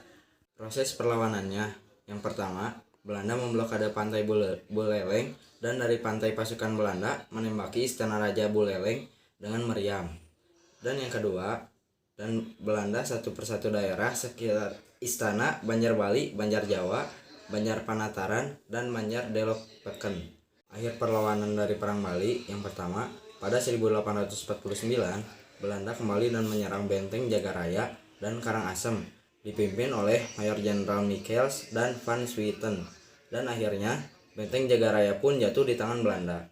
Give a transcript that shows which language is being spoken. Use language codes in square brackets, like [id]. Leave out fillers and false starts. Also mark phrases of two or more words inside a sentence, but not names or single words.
[id] Proses perlawanannya, yang pertama, Belanda memblokade pantai Buleleng dan dari pantai pasukan Belanda menembaki istana Raja Buleleng dengan meriam. Dan yang kedua, dan Belanda satu persatu daerah sekitar istana Banjar Bali, Banjar Jawa, Banjar Panataran, dan Banjar Delok Peken. Akhir perlawanan dari Perang Bali yang pertama, pada 1849, Belanda kembali dan menyerang benteng Jagaraya dan Karangasem, dipimpin oleh Mayor Jenderal Michels dan Van Swieten. Dan akhirnya, benteng Jagaraya pun jatuh di tangan Belanda.